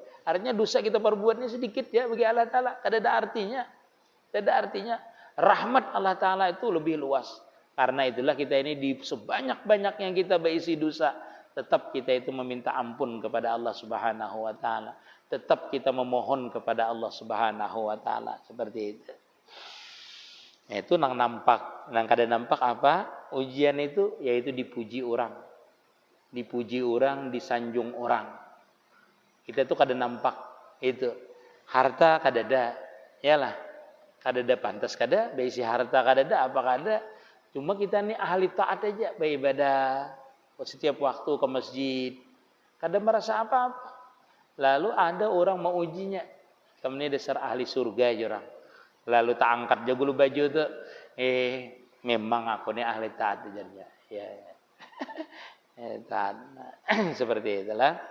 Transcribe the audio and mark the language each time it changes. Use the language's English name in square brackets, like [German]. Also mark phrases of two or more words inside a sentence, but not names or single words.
[Indonesian] Artinya dosa kita perbuatnya sedikit ya bagi Allah Ta'ala. Tidak ada artinya. Tidak ada artinya. Rahmat Allah Ta'ala itu lebih luas. Karena itulah kita ini di sebanyak-banyak yang kita berisi dosa, tetap kita itu meminta ampun kepada Allah [Arabic] سبحانه وتعالى. [Indonesian] Tetap kita memohon kepada Allah [Arabic] سبحانه وتعالى. [Indonesian] Seperti itu. [Banjar] Itu nang nampak. Nang kada nampak apa? Ujian itu yaitu dipuji orang. Dipuji orang, disanjung orang. Kita tuh kada nampak. Itu. Harta kada ada. Yalah. Kada ada pantas kada. Beisi harta kada ada. Apa kada. Cuma kita ini ahli taat aja. Beribadah. Setiap waktu ke masjid. Kada merasa apa-apa. Lalu ada orang mau ujinya. Kamu ini dasar ahli surga aja orang. Lalu tak angkat aja dulu baju tuh. Memang aku ini ahli taat aja. Ya. Taat. Seperti itulah.